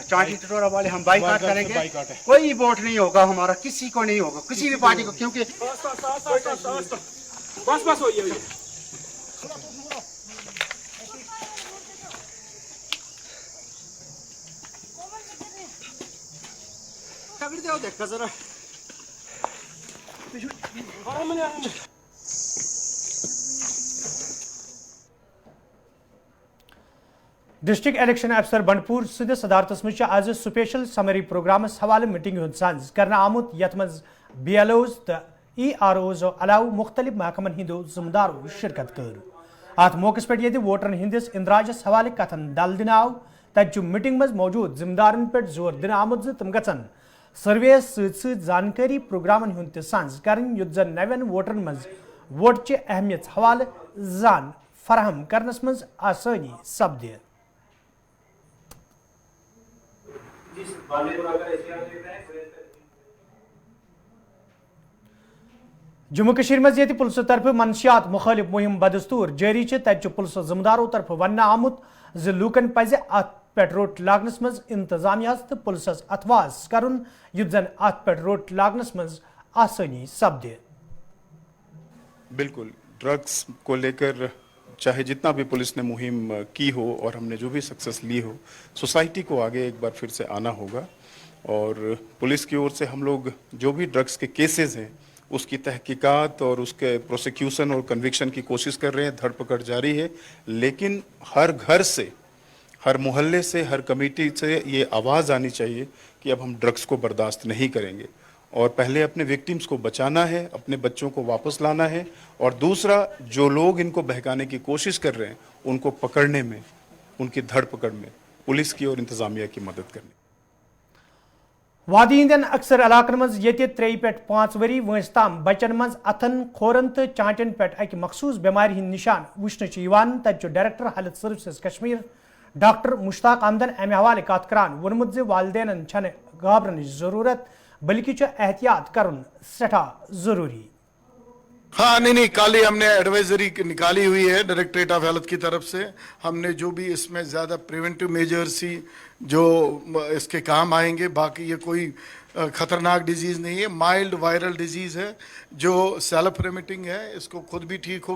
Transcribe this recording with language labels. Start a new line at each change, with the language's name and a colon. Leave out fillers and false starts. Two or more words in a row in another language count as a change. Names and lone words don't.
Urdu: چانٹی ٹٹورا والے ہم بائیکاٹ کریں گے, کوئی ووٹ نہیں ہوگا ہمارا, کسی کو نہیں ہوگا, کسی بھی پارٹی کو, کیونکہ بس دیکھا ذرا.
English: District Election Officer
Kashmiri: بنڈپور سندس صدارتس مز آز
English: special summary
Kashmiri: پروگرامس حوالہ میٹنگ ہند سانز کرنا آمت یت مز BLOز تو EROز علاوہ مختلف محکمن ہندو ذمہ دارو شرکت کر. ات موقع پہ یہ ووٹرن ہندس اندراجس حوالہ کتن ڈل دن آو. تت میٹنگ مز موجود ذمہ دارن پہ زور دن آمت تم گھن سروے ست زانکاری پروگرامن ہند تہ سانز کرن یت زن نوین ووٹرن مز ووٹ چہ اہمیت حوالہ زان فراہم کرنس مز آسانی سپد. جموں کشمیر مز یہ پلسو طرف منشیات مخالف مہم بدستور جاری تت پلسو ذمہ دارو طرف ون آمت ز لوکن پزِ ات پہ روٹ لاگنس مز انتظامیہ تو پلسس اتواز کرن یت زن ات پہ روٹ لاگنس مز آسانی سپد.
Urdu: بالکل ڈرگس کو لے کر چاہے جتنا بھی پولیس نے مہم کی ہو اور ہم نے جو بھی سکسیس لی ہو, سوسائٹی کو آگے ایک بار پھر سے آنا ہوگا. اور پولیس کی اور سے ہم لوگ جو بھی ڈرگس کے کیسز ہیں اس کی تحقیقات اور اس کے پروسیکیوشن اور کنوکشن کی کوشش کر رہے ہیں, دھر پکڑ جاری ہے. لیکن ہر گھر سے, ہر محلے سے, ہر کمیٹی سے یہ آواز آنی چاہیے کہ اب ہم ڈرگس کو برداشت نہیں کریں گے, اور پہلے اپنے وکٹمز کو بچانا ہے, اپنے بچوں کو واپس لانا ہے, اور دوسرا جو لوگ ان کو بہکانے کی کوشش کر رہے ہیں ان کو پکڑنے میں, ان کی دھر پکڑ میں پولیس کی اور انتظامیہ کی مدد کرنی.
Kashmiri: وادی ہندین اکثر علاقن مز یہ 3 پہ 5 وری وانس تام بچن مز اتھن کھورن تو چانٹن پہ اکہ مخصوص بیماری ہند نشان وچھن تت ڈائریکٹر ہیلتھ سروسز کشمیر ڈاکٹر مشتاق احمدن امہ حوالہ کت کران وونمت ز والدین چھن گھابرنچ ضرورت بلکہ احتیاط کرن سٹھا ضروری.
Urdu: ہاں نہیں کل ہی ہم نے ایڈوائزری نکالی ہوئی ہے
English: Directorate of Health
Urdu: کی طرف سے. ہم نے جو بھی اس میں زیادہ
English: preventive measures
Urdu: ہی جو اس کے کام آئیں گے, باقی یہ کوئی خطرناک ڈیزیز نہیں ہے,
English: mild viral disease
Urdu: ہے جو
English: self remitting
Urdu: ہے, اس کو خود بھی ٹھیک ہوگی.